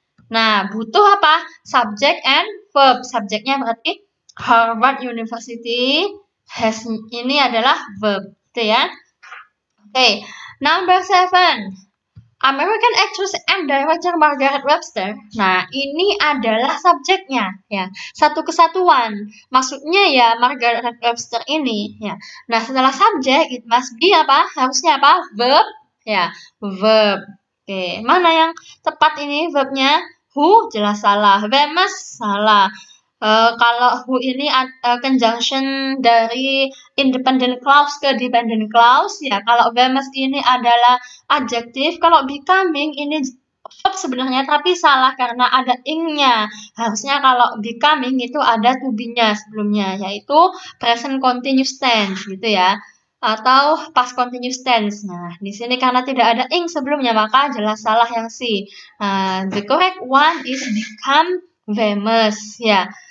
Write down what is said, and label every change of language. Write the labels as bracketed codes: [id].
[id] Nah, butuh apa? [en] Subject and verb. [id] Subjeknya berarti Harvard University. Ini adalah verb, gitu ya. Oke. [en] Number 7, American actress and director Margaret Webster. [id] Nah, ini adalah subjeknya, ya. Satu kesatuan. Maksudnya ya Margaret Webster ini, ya. Nah, setelah subjek, [en] it must be [id] apa? Harusnya apa? Verb, ya. Verb. Oke, mana yang tepat ini verbnya? Who jelas salah. [en] They must [id] salah. Kalau who ini conjunction dari independent clause ke dependent clause, ya. Kalau they must ini adalah adjektif, kalau becoming ini verb sebenarnya tapi salah karena ada ing-nya. Harusnya kalau becoming itu ada to be-nya sebelumnya, yaitu present continuous tense gitu ya. Atau past continuous tense. Nah, di sini karena tidak ada ing sebelumnya maka jelas salah yang C. [en] The correct one is become famous, ya.